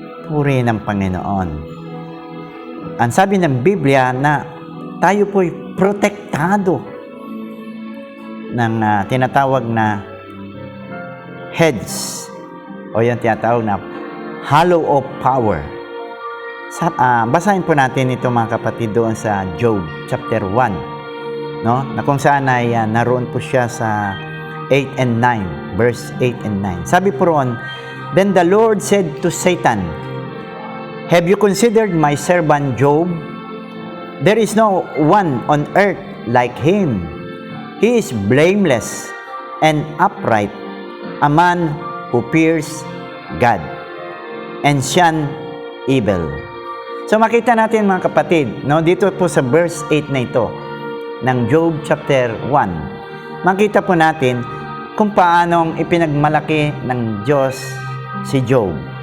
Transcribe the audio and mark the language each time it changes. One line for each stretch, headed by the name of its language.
Filipino: Purihin ang Panginoon. Ang sabi ng Biblia na tayo po'y protektado ng tinatawag na heads o yung tinatawag na hollow of power. Basahin po natin ito, mga kapatid, doon sa Job chapter 1, no? Na kung saan ay naroon po siya sa 8 and 9, verse 8 and 9. Sabi po roon,
English: "Then the Lord said to Satan, Have you considered my servant Job? There is no one on earth like him. He is blameless and upright, a man who fears God and shun evil."
Filipino: So makita natin, mga kapatid, no, dito po sa verse 8 na ito ng Job chapter 1, makita po natin kung paanong ipinagmalaki ng Diyos si Job.